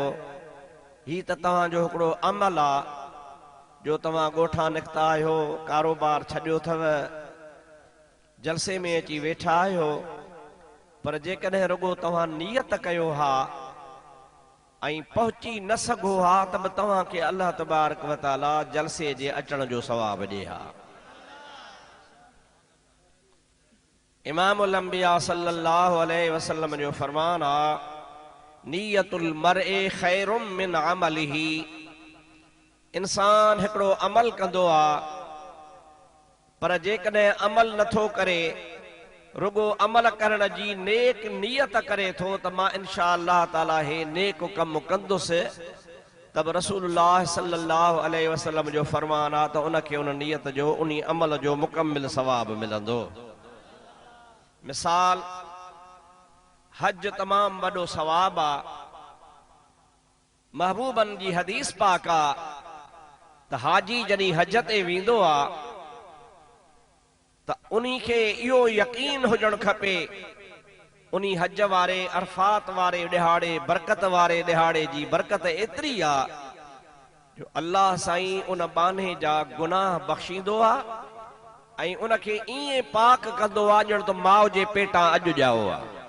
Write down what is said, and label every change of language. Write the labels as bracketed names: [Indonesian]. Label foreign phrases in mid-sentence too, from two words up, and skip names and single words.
[Sindhi] ही त तव्हांजो हिकिड़ो अमल आहे जो तव्हां ॻोठां निकिता आहियो, कारोबार छॾियो अथव, जलसे में अची वेठा आहियो, पर जेकॾहिं रुगो तव्हां नियत कयो हा ऐं पहुची न सघो हा त बि तव्हांखे अल्लाह तबारक व तआला जलसे जे अचण जो सवाब ॾे हा। इमामुल अंबिया [Arabic] صلى الله عليه وسلم [Sindhi] जो फरमान आहे, [Arabic] نية المرء خير من عمله. [Sindhi] इंसान हिकिड़ो अमल कंदो आहे, पर जेकॾहिं अमल नथो करे, रुगो अमल करण जी नेक नियत करे थो त मां [Arabic] إن شاء الله تعالى [Sindhi] हे नेक कमु कंदुसि, तब रसूलुल्लाह [Arabic] صلى الله عليه وسلم [Sindhi] जो फरमान आहे त उनखे उन नियत जो, उन अमल जो मुकम्मिल सवाब मिलंदो। मिसाल, हज तमाम वॾो सवाब आहे। महबूबन जी हदीस पाक आहे त हाजी जॾहिं हज ते वेंदो आहे त उन्ही खे इहो यकीन हुजणु खपे उन्ही हज वारे, अरफात वारे ॾिहाड़े, बरकत वारे ॾिहाड़े जी बरकत एतिरी आहे जो अल्लाह साईं उन बाने जा गुनाह बख़्शींदो आहे ऐं उनखे ईअं पाक कंदो आहे ॼण त माउ जे पेटां अॼु ॼाओ आहे।